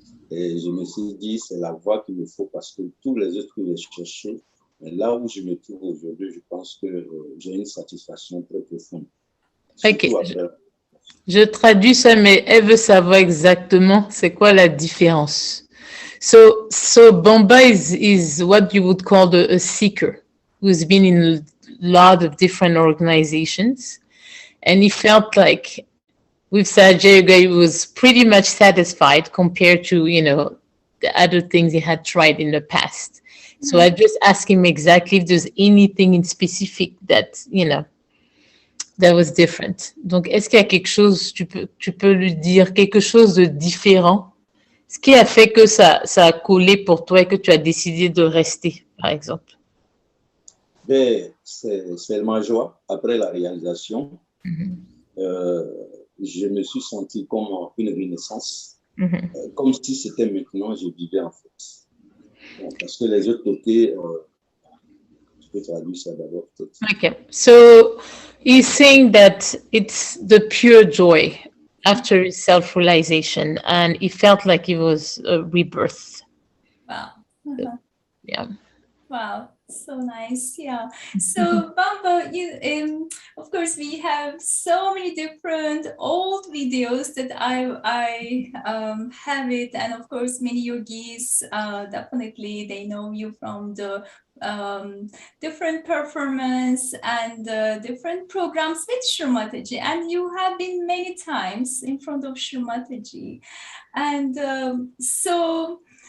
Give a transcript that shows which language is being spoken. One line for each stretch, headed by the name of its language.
French: Et je me suis dit, c'est la voie qu'il me faut parce que tous les autres que j'ai cherchés, là où je me trouve aujourd'hui, je pense que j'ai une satisfaction très profonde. Ok, Surtout après. je traduis ça, mais elle veut savoir exactement c'est quoi la différence.
English: So Bamba is what you would call a seeker who's been in a lot of different organizations, and he felt like with Sahaja Yoga he was pretty much satisfied compared to the other things he had tried in the past. So I just asked him exactly if there's anything in specific that that was different.
French: Donc est-ce qu'il y a quelque chose, tu peux lui dire quelque chose de différent? Ce qui a fait que ça a collé pour toi et que tu as décidé de rester, par exemple? Ben, c'est seulement joie. Après la réalisation, je me suis senti comme une renaissance, comme si c'était maintenant je vivais en fait. Bon, parce que les autres côtés, je peux traduire ça d'abord peut-être.
English: Okay, so he's saying that it's the pure joy after his self-realization, and he felt like it was a rebirth. Wow. Yeah. Wow, so nice. Yeah. So Bamba, of course, we have so many different old videos that I have it, and of course, many yogis definitely they know you from the different performance and different programs with Shrimataji, and you have been many times in front of Shrimataji, and so.